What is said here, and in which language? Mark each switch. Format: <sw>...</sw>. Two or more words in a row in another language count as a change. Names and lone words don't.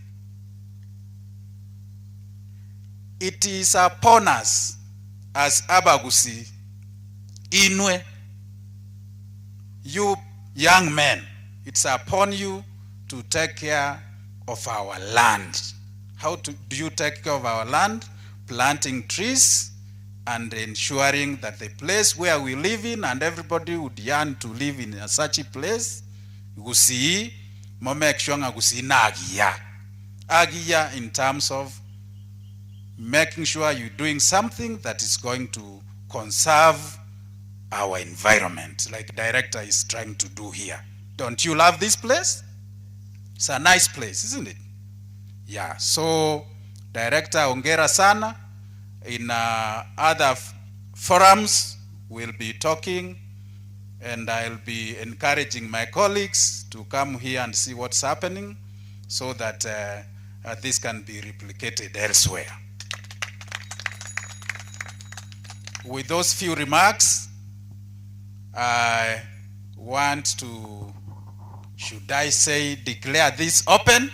<en>It is upon us as Abagusi, Inwe, you young men, it's upon you to take care of our land. How do you take care of our land? Planting trees and ensuring that the place where we live in, and everybody would yearn to live in such a place,</en> <guz>gusi mo</guz> <en>make sure</en> <guz>gusi na agia</guz> <en>in terms of making sure you're doing something that is going to conserve our environment, like director is trying to do here. Don't you love this place? It's a nice place, isn't it? Yeah, so director,</en> <sw>ongera sana.</sw> <en>In other forums, we'll be talking, and I'll be encouraging my colleagues to come here and see what's happening so that this can be replicated elsewhere. With those few remarks, I want to, should I say, declare this open?</en>